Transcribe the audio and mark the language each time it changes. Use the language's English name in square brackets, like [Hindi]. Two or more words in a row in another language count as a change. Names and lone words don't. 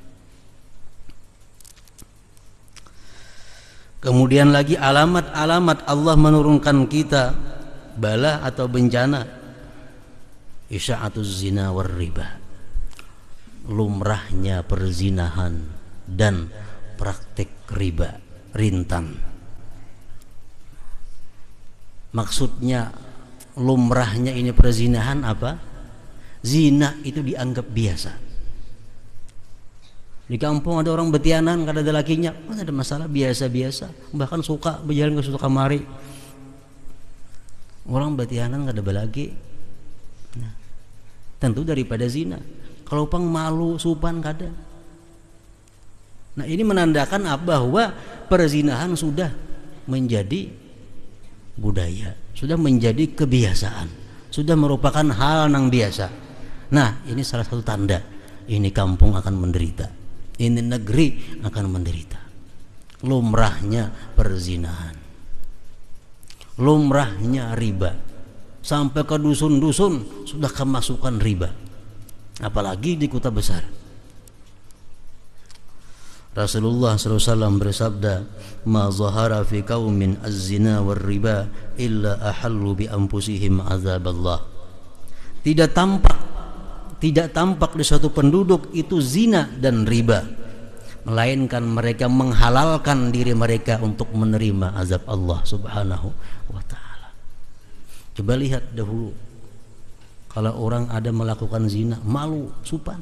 [Indonesian] Kemudian lagi alamat-alamat Allah menurunkan kita bala atau bencana, [Arabic] إشاعة الزنا والربا, [Indonesian] lumrahnya perzinahan dan praktik riba rintan. Maksudnya lumrahnya ini perzinahan apa? Zina itu dianggap biasa. [Banjar] Di kampung ada orang betianan kada ada lakinya, mana ada masalah, biasa-biasa. Bahkan suka berjalan ke suatu kamari. Orang betianan kada ada laki. [Indonesian] Nah, tentu daripada zina. [Banjar] Kalau pang malu supan kada. [Indonesian] Nah, ini menandakan bahwa perzinahan sudah menjadi budaya, sudah menjadi kebiasaan, sudah merupakan hal yang biasa. Nah, ini salah satu tanda ini kampung akan menderita, ini negeri akan menderita. Lumrahnya perzinahan, lumrahnya riba, sampai ke dusun-dusun sudah kemasukan riba, apalagi di kota besar. Rasulullah SAW bersabda, [Arabic] "ما ظهر في قوم الزنا والربا إلا أحلوا بأنفسهم عذاب الله." [Indonesian] Tidak tampak di suatu penduduk itu zina dan riba, melainkan mereka menghalalkan diri mereka untuk menerima azab Allah [Arabic] سبحانه وتعالى. [Indonesian] Coba lihat dahulu, kalau orang ada melakukan zina, malu, supan.